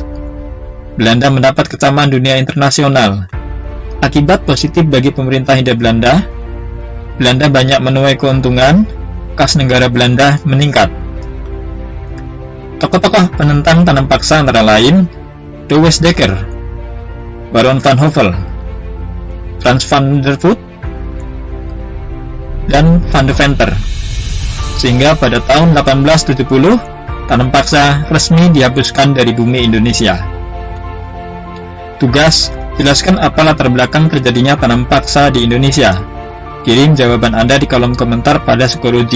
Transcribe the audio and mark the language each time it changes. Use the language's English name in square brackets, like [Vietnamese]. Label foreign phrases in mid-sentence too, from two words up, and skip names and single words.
[Indonesian] Belanda mendapat kecaman dunia internasional. Akibat positif bagi pemerintah Hindia Belanda, Belanda banyak menuai keuntungan, kas negara Belanda meningkat. Tokoh-tokoh penentang tanam paksa antara lain De Westdekker, Baron van Hove, Frans van der Voort, dan Van de Venter. Sehingga pada tahun 1870, tanam paksa resmi dihapuskan dari bumi Indonesia. Tugas, jelaskan apa latar belakang terjadinya tanam paksa di Indonesia. Kirim jawaban Anda di kolom komentar pada Psikologi.